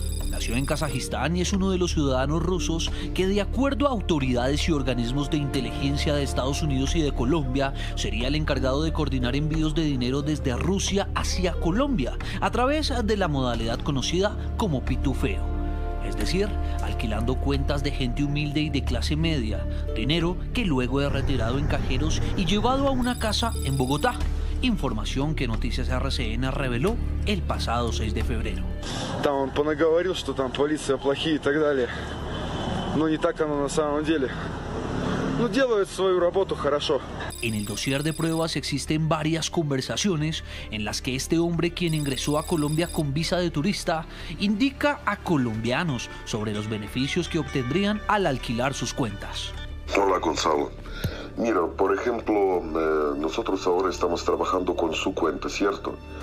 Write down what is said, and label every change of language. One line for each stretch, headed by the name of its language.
Spanish: Nació en Kazajistán y es uno de los ciudadanos rusos que, de acuerdo a autoridades y organismos de inteligencia de Estados Unidos y de Colombia, sería el encargado de coordinar envíos de dinero desde Rusia hacia Colombia a través de la modalidad conocida como pitufeo. Es decir, alquilando cuentas de gente humilde y de clase media, dinero que luego es retirado en cajeros y llevado a una casa en Bogotá. Información que Noticias RCN reveló el pasado 6 de febrero.
Russian: Там он понаговорил, что там полиция плохие и так далее. Но не так оно на самом деле. Ну, делают свою работу хорошо.
Spanish: En el dossier de pruebas existen varias conversaciones en las que este hombre, quien ingresó a Colombia con visa de turista, indica a colombianos sobre los beneficios que obtendrían al alquilar sus cuentas. Hola, Gonzalo. Mira, por ejemplo, nosotros ahora estamos trabajando con su cuenta, ¿cierto?